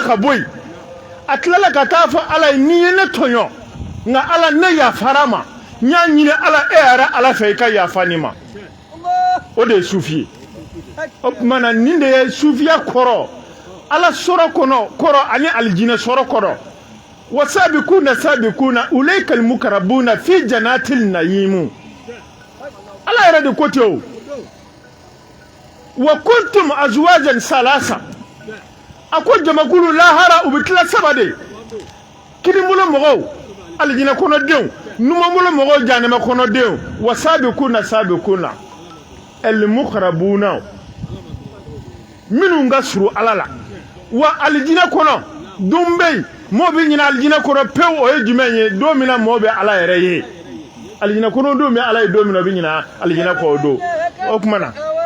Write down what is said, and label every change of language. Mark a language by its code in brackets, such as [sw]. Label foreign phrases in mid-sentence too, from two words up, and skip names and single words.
[bm] ka bɔ yen a tilala ka taa fɔ Ala ye n'i ye ne tɔɲɔ nka Ala ne yafara a ma n y'a ɲini Ala e yɛrɛ Ala fɛ i ka yafa nin ma o de ye sufi ye o tuma na nin de ye sufiya kɔrɔ Ala sɔrɔ kɔrɔ ani alijinɛ sɔrɔ kɔrɔ [ar] والسابقون السابقون أولئك المقربون في جنات النعيم [bm] Ala yɛrɛ de ko ten o [ar] وكنتم أزواجا ثلاثة [bm] a ko jamakulu lahara u bɛ tila saba de kininbolo mɔgɔw alijinɛ kɔnɔdenw numanbolo mɔgɔw jahanama kɔnɔdenw [ar] والسابقون السابقون المقربون [bm] minnu ka surun Ala la wa alijinɛ kɔnɔ don bɛ yen mɔgɔ bɛ ɲinɛ alijinɛ kɔnɔ pewu o ye jumɛn ye don min na mɔgɔ bɛ Ala yɛrɛ ye alijinɛ kɔnɔ don bɛ Ala ye don min na o bɛ ɲinɛ alijinɛ kɔ o don o tuma na